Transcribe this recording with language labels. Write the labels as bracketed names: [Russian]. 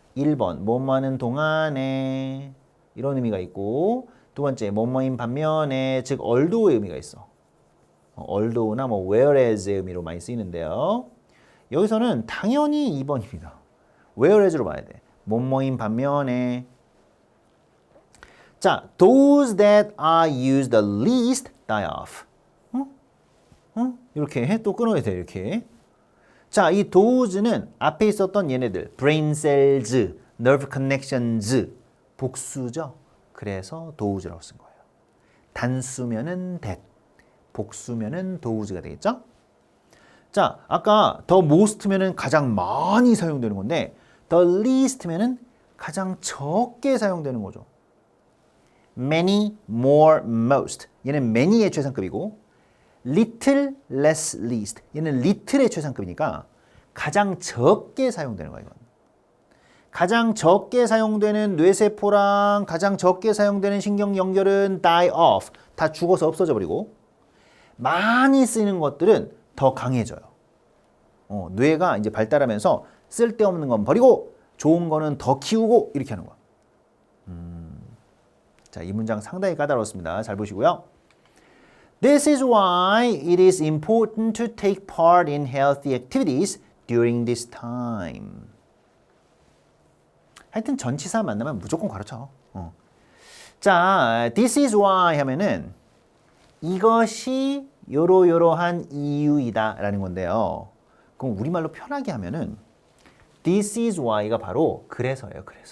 [Korean] 1번, 뭐뭐하는 동안에 이런 의미가 있고 두 번째, 뭐뭐인 반면에, 즉 although의 의미가 있어. although나 뭐 whereas의 의미로 많이 쓰이는데요. 여기서는 당연히 2번입니다. whereas로 봐야 돼. 뭐뭐인 반면에. [English] 자, those that are used the least die off. [Korean] 이렇게 또 끊어야 돼, 이렇게. 자, 이 those는 앞에 있었던 얘네들, brain cells, nerve connections, 복수죠. 그래서 those라고 쓴 거예요. 단수면은 that, 복수면은 those가 되겠죠? 자, 아까 the most면은 가장 많이 사용되는 건데 the least면은 가장 적게 사용되는 거죠. many, more, most. 얘는 many의 최상급이고 little, less, least. 얘는 little의 최상급이니까 가장 적게 사용되는 거야, 이건. 가장 적게 사용되는 뇌세포랑 가장 적게 사용되는 신경 연결은 die off, 다 죽어서 없어져 버리고, 많이 쓰이는 것들은 더 강해져요. 뇌가 이제 발달하면서 쓸데없는 건 버리고 좋은 거는 더 키우고 이렇게 하는 거야. 자, 이 문장 상당히 까다롭습니다. 잘 보시고요. [English] This is why it is important to take part in healthy activities during this time. [Korean] 하여튼 전치사 만나면 무조건 가르쳐. 자, [English] this is why [Korean] 하면은 이것이 요러요러한 이유이다 라는 건데요. 그럼 우리말로 편하게 하면은 [English] this is why [Korean] 가 바로 그래서예요.